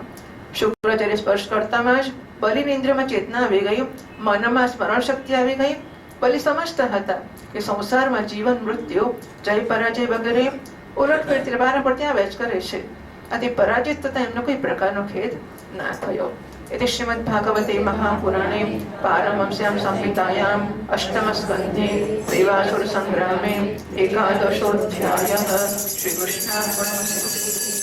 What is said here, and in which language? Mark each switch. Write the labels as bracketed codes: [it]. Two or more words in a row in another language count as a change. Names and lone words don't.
[gu] શુક્રાચાર્ય સ્પર્શ કરતામાં જ બલિની ઇન્દ્રિયમાં ચેતના આવી ગઈ, મનમાં સ્મરણ શક્તિ આવી ગઈ. બલિ સમજતા હતા કે સંસારમાં જીવન, મૃત્યુ, જય પરાજય વગેરે ઉલટફેરથી વારા પડતી આવે જ કરે છે. આથી પરાજિત થતા એમનો કોઈ પ્રકારનો ખેદ ના થયો. [sa] इति श्रीमद्भागवते महापुराणे पारमहंस्यां संहितायां अष्टमस्कन्धे देवासुर संग्रामे एकादशोऽध्यायः। श्रीकृष्णार्पणमस्तु।